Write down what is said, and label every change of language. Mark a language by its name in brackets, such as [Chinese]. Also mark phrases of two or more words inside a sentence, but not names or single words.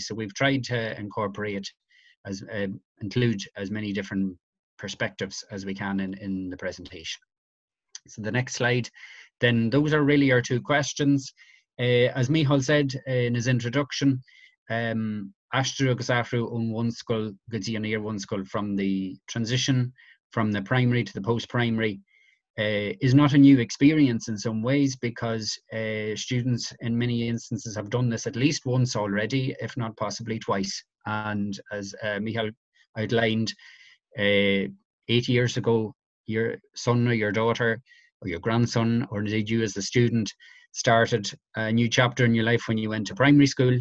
[English] So we've tried to incorporate include as many different perspectives as we can in the presentation. So the next slide, then those are really our two questions. As Micheál said in his introduction, [Irish] Aistriú agus Aistriú ón mBunscoil go dtí an Iar-bhunscoil, [English] from the transition from the primary to the post-primary is not a new experience in some ways, because students in many instances have done this at least once already, if not possibly twice. And as Micheál outlined, 8 years ago, your son or your daughter or your grandson, or indeed you as a student, started a new chapter in your life when you went to primary school.